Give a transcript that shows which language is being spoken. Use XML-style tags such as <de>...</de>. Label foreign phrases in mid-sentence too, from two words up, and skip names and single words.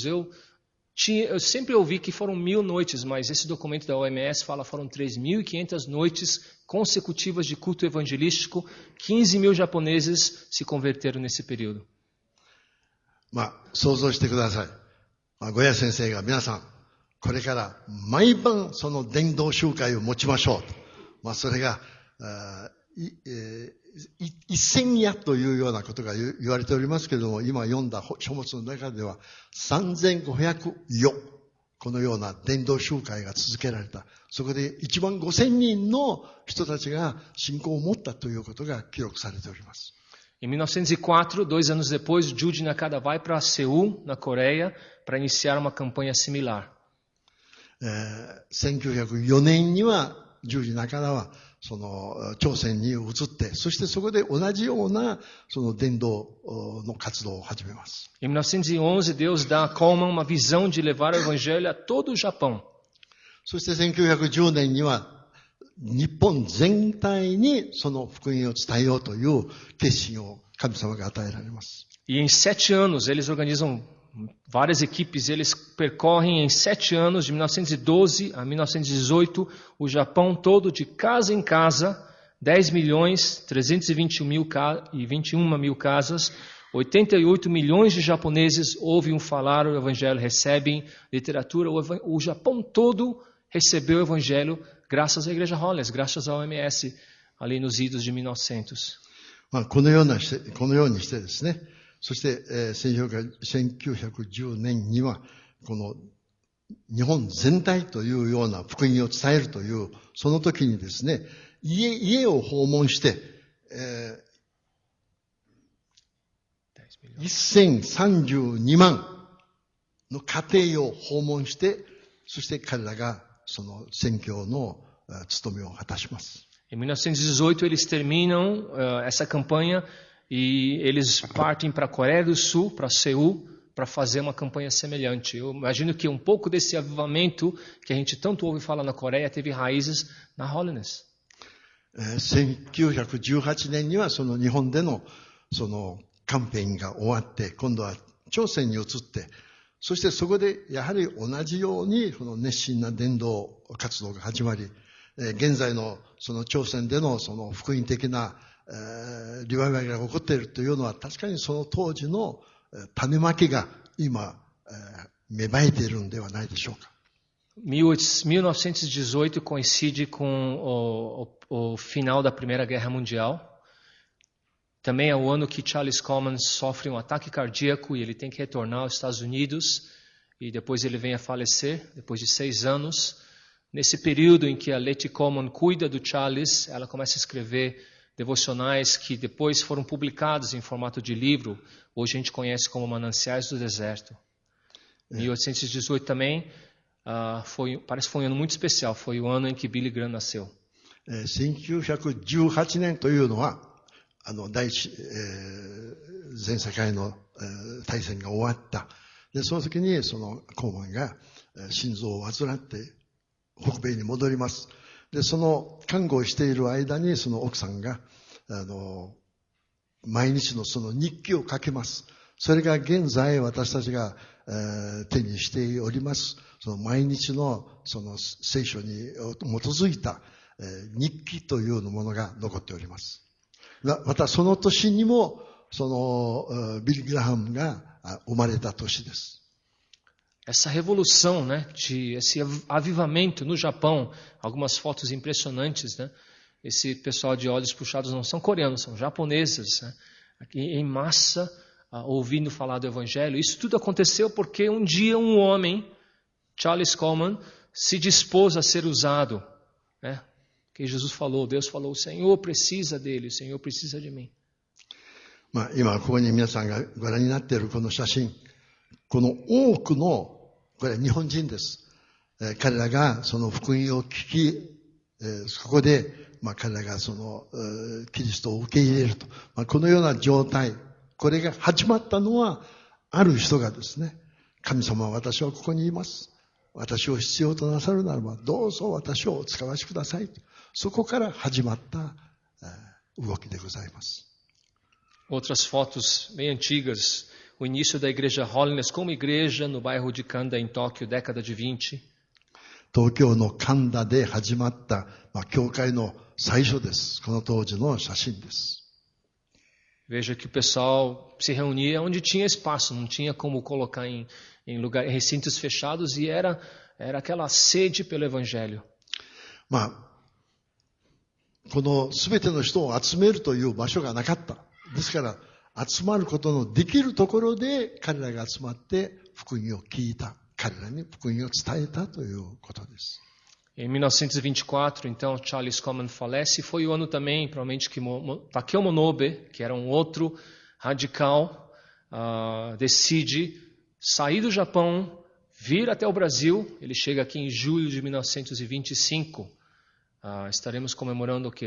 <pt>Eu sempre ouvi que foram 1.000 noites, mas esse documento da OMS fala que foram 3.500 noites consecutivas de culto evangelístico. 15.000 japoneses se converteram nesse período.</pt> <ja>想像してください。ゴヤ先生が皆さん、これから毎晩その伝道集会を持ちましょうと。それが、1000夜というようなことが言われておりますけれども、今読んだ書物の中では3500夜、このような伝道集会が続けられた。そこで15000人の人たちが信仰を持ったということが記録されております。</ja> <pt>Em 1904, 2 anos depois, Jude Nakada vai para Seul, na Coreia, para iniciar uma campanha similar.</pt> <ja>1904 年には十字中田はその朝鮮に移って、そしてそこで同じようなその伝道の活動を始めます。</ja> <pt>Em 1911, Deus dá a Coleman uma visão de levar o evangelho a todo o Japão.</pt> <ja>そして1910年には日本全体にその福音を伝えようという決心を神様が与えられます。</ja> <pt>E em 7 anos, eles organizam várias equipes, eles percorrem em 7 anos, de 1912 a 1918, o Japão todo, de casa em casa, 10.321.021 mil casas, 88 milhões de japoneses ouvem falar o evangelho, recebem literatura, o Japão todo recebeu o evangelho graças à Igreja Hollis, graças à OMS, ali nos idos de 1900.</pt> <ja>このようにしてですね、そして、1910年にはこの日本全体というような福音を伝えるというその時にですね、家を訪問して、1032万の家庭を訪問して、そして彼らがその宣教の務めを果たします。</ja> <pt>Em 1918 eles terminam essa campanha e eles partem para a Coreia do Sul, para Seul, para fazer uma campanha semelhante. Eu imagino que um pouco desse avivamento que a gente tanto ouve falar na Coreia teve raízes na Holiness.</pt> <ja>1918 年にはその日本でのそのキャンペーンが終わって、今度は朝鮮に移って、そしてそこでやはり同じようにこの熱心な伝道活動が始まり、現在のその朝鮮でのその福音的なリバイバルが起こっているというのは確かにその当時の種まきが今芽生えているんではないでしょうか。</ja> <pt>1918 coincide com o final da Primeira Guerra Mundial. Também é o ano que Charles Coleman sofre um ataque cardíaco e ele tem que retornar aos Estados Unidos e depois ele vem a falecer, depois de 6 anos. Nesse período em que a Letty Coleman cuida do Charles, ela começa a escrever devocionais que depois foram publicados em formato de livro. Hoje a gente conhece como Mananciais do Deserto. 1818 também parece que foi um ano muito especial. Foi o ano em que Billy Graham nasceu.</pt> <ja>1918 年というのは、第一、全世界の、大戦が終わった。で、その時にそのコーマンが心臓を患って北米に戻ります。で、その看護をしている間にその奥さんが、毎日のその日記を書けます。それが現在私たちが、手にしております。その毎日のその聖書に基づいた、日記というものが残っております。またその年にもそのビル・グラハムが生まれた年です。</ja> <pt>Essa revolução, né, esse avivamento no Japão, algumas fotos impressionantes, né? Esse pessoal de olhos puxados não são coreanos, são japoneses, né? Aqui em massa, ouvindo falar do Evangelho. Isso tudo aconteceu porque um dia um homem, Charles Coleman, se dispôs a ser usado, né? Que Jesus falou, Deus falou, o Senhor precisa dele, o Senhor precisa de mim.</pt> <ja>今ここに皆さんがご覧になっているこの写真、この多くのこれは日本人です。彼らがその福音を聞き、そこで、彼らがそのキリストを受け入れると、このような状態、これが始まったのはある人がですね、神様は私はここにいます。私を必要となさるならばどうぞ私をお使わしください。そこから始まった動きでございます。</ja> <pt>Outras fotos bem antigas, o início da igreja Holiness como igreja no bairro de Kanda em Tóquio, década de 20.</pt> <ja>東京の神田で始まった、教会の最初です。この当時の写真です。</ja> <pt>Veja que o pessoal se reunia onde tinha espaço, não tinha como colocar em recintos fechados e era aquela sede pelo Evangelho.</pt> <ja>この全ての人を集めるという場所がなかった。ですから集まることのできるところで彼らが集まって福音を聞いた。彼らに福音を伝えたということです。</ja> <pt>Em 1924, então, Charles Coleman falece. Foi o ano também, provavelmente, que Takeo Monobe, que era um outro radical, decide sair do Japão, vir até o Brasil. Ele chega aqui em julho de 1925. Estaremos comemorando o quê?</pt>